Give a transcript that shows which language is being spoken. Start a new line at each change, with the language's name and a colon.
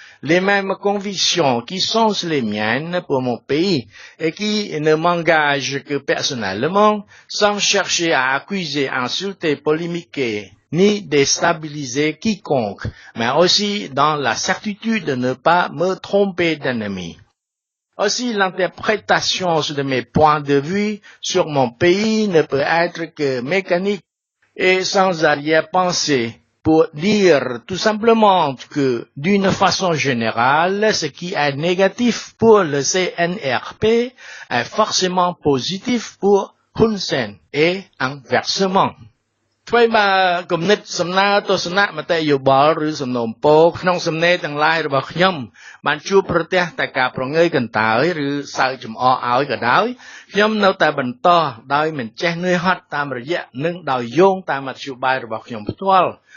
French: les mêmes convictions qui sont les miennes pour mon pays et qui ne m'engagent que personnellement, sans chercher à accuser, insulter, polémiquer, ni déstabiliser quiconque, mais aussi dans la certitude de ne pas me tromper d'ennemi. Aussi, l'interprétation de mes points de vue sur mon pays ne peut être que mécanique et sans arrière-pensée pour dire tout simplement que, d'une façon générale, ce qui est négatif pour le CNRP est forcément positif pour Hun Sen et inversement.
Khmer: ធ្វើបើគំនិតសំណើទស្សនៈមតិយោបល់ឬសំណូមពរក្នុងសំណេរទាំងឡាយរបស់ខ្ញុំបានជួបប្រទះតែការប្រងើយកន្តើយឬសើចចំអកឲ្យក៏ដោយខ្ញុំនៅតែបន្តដោយមិនចេះនឿយហត់តាមរយៈនិងដោយយោងតាមមធ្យោបាយរបស់ខ្ញុំផ្ទាល់